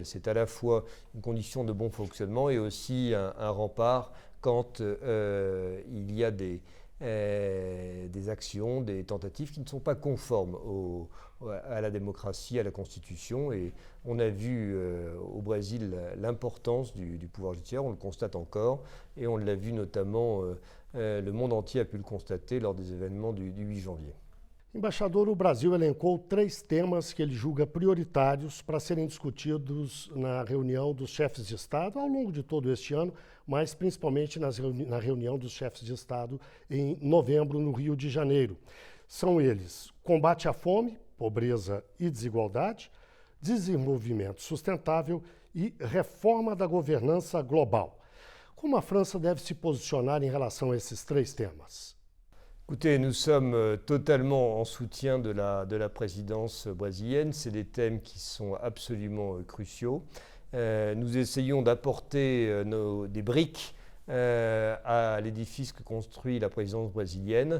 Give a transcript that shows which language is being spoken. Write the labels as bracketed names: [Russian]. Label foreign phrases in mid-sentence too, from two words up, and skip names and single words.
[French] C'est à la fois une condition de bon fonctionnement et aussi un rempart quand il y a des actions, des tentatives qui ne sont pas conformes à la démocratie, à la Constitution. Et on a vu au Brésil l'importance du pouvoir judiciaire, on le constate encore, et on l'a vu notamment, le monde entier a pu le constater lors des événements du 8 janvier. [Portuguese] Embaixador, o Brasil elencou 3 temas que ele julga prioritários para serem discutidos na reunião dos chefes de Estado ao longo de todo este ano, mas principalmente na reunião dos chefes de Estado em novembro, no Rio de Janeiro. São eles: combate à fome, pobreza e desigualdade, desenvolvimento sustentável e reforma da governança global. Como a França deve se posicionar em relação a esses 3 temas? [French] Écoutez, nous sommes totalement en soutien de la présidence brésilienne. C'est des thèmes qui sont absolument cruciaux. Nous essayons d'apporter des briques à l'édifice que construit la présidence brésilienne.